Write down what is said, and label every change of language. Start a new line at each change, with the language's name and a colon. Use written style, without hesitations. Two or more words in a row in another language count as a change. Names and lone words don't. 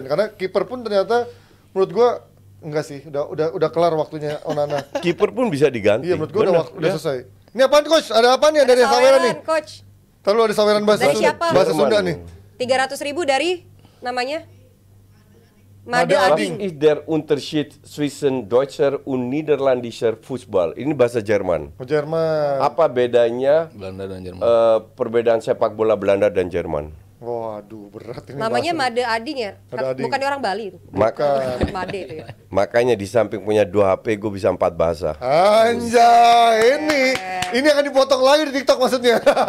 Indonesian: Karena kiper pun ternyata menurut gue enggak sih, udah kelar waktunya Onana. Kiper pun bisa diganti. Iya menurut gue udah selesai. Ini apaan coach? Ada apaan ya dari Saweran nih? Coach. Terlalu ada saweran bahasa Dari Sunda, siapa? bahasa Sunda nih. 300.000 dari namanya Made Made
German: Was Ading. ist der Unterschied zwischen Deutscher und Niederländischer Fußball?
Indonesian: Ini bahasa Jerman. Jerman. Apa bedanya Belanda dan Jerman. perbedaan sepak bola Belanda dan Jerman? Waduh berat ini. Namanya bahasa. Made Ading ya? Made Ading. Bukan orang Bali itu. Made itu ya. Makanya di samping punya 2 HP, gue bisa 4 bahasa. Anjay, ini akan dipotong lagi di TikTok maksudnya.